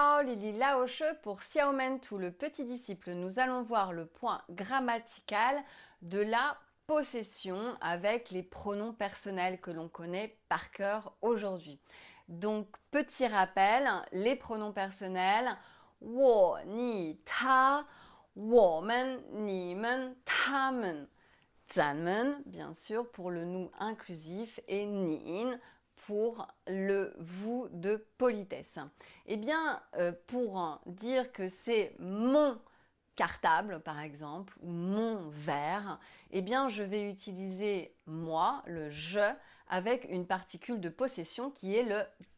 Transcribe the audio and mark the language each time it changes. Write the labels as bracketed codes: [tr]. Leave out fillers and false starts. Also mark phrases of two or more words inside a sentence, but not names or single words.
[fr] Lily Laoche pour Xiaomentu, le petit disciple. Nous allons voir le point grammatical de la possession avec les pronoms personnels que l'on connaît par cœur aujourd'hui. Donc, petit rappel, les pronoms personnels, [zh] 我, 你, 他, 我们, 你们, 他们, 咱们, [fr] bien sûr, pour le nous inclusif, et nin pour le vous de politesse. Eh bien, pour dire que c'est mon cartable, par exemple, ou mon verre, eh bien, je vais utiliser moi, le je, avec une particule de possession qui est le de.